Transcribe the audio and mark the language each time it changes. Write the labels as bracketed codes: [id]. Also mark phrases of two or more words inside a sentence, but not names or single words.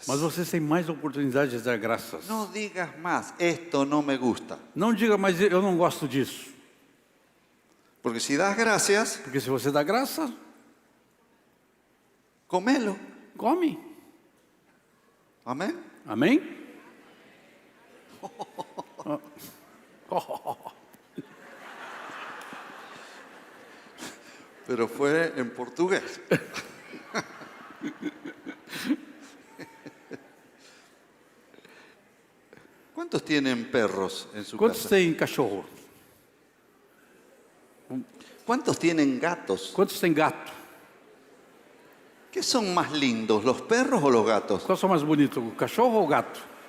[pt] Mas vocês têm mais oportunidade de dar graças. [es] No digas más, esto no me gusta. [pt] Não diga, mas eu não gosto disso. [es] Porque si das gracias, [pt] Porque se você dá graça, [es] comelo. [pt] come. [es] Amén. [pt] Amém? [es] Pero fue en portugués. ¿Cuántos tienen perros en su [pt] Quantos [es] casa? [pt] têm cachorro? [es] ¿Cuántos tienen gatos? [pt] Quantos têm gato? [es] ¿Qué son más lindos, los perros o los gatos? [pt] Qual são mais bonito, o cachorro ou o gato?